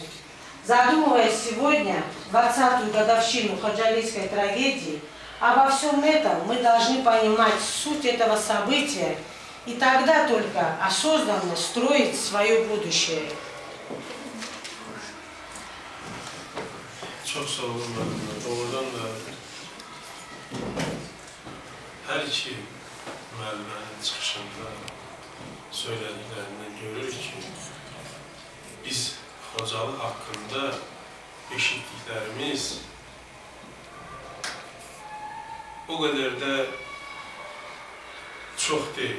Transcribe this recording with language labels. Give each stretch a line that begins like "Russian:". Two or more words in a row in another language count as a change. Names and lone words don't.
Russian: Задумываясь сегодня, 20-ю годовщину ходжалийской трагедии, Обо всем этом мы должны понимать суть этого события и тогда только осознанно строить свое будущее.
Azerbaijani: Çok sağ olun müəllimə. Doğrudan da hər iki müəllimənin çıxışında söylədiklərindən görürük ki, biz Xocalı haqqında eşitdiklərimiz o qədər də çox deyil.